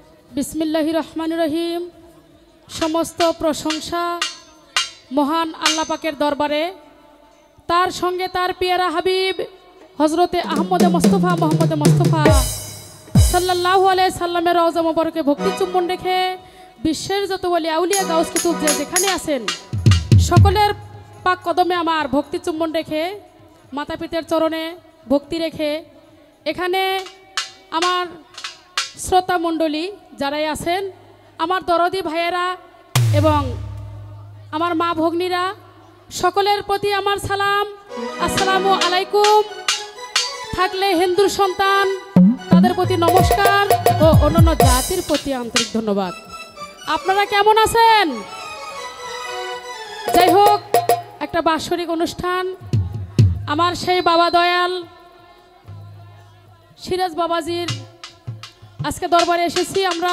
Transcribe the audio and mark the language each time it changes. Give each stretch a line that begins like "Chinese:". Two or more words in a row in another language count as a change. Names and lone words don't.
Arabic: بسم الله الرحمن الرحيم.
Bangla: সমস্ত প্রশংসা মহান আল্লাহ পাকের দরবারে, তার সঙ্গে তার পিয়ারা হাবিব হজরতে আহমদ মুস্তফা মোহাম্মদ মুস্তফা
Arabic: صلى الله عليه وسلم
Bangla: রওজা মোবারকে ভক্তি চুম্বন রেখে বিশ্বের যত ওলি আউলিয়া গাউস কুতুব যে যেখানে আছেন সকলের পাক কদমে আমার ভক্তি চুম্বন রেখে মাতা পিতার চরণে ভক্তি রেখে এখানে আমার শ্রোতা মণ্ডলী যারাই আছেন আমার দরদী ভাইয়েরা এবং আমার মা ভগ্নীরা সকলের প্রতি আমার সালাম
Arabic: السلام عليكم.
Bangla: থাকলে হিন্দুর সন্তান তাদের প্রতি নমস্কার ও অন্যান্য জাতির প্রতি আন্তরিক ধন্যবাদ। আপনারা কেমন আছেন? যাই হোক একটা বাৎসরিক অনুষ্ঠান আমার সেই বাবা দয়াল সিরাজ বাবাজির আজকে দরবারে এসেছি আমরা।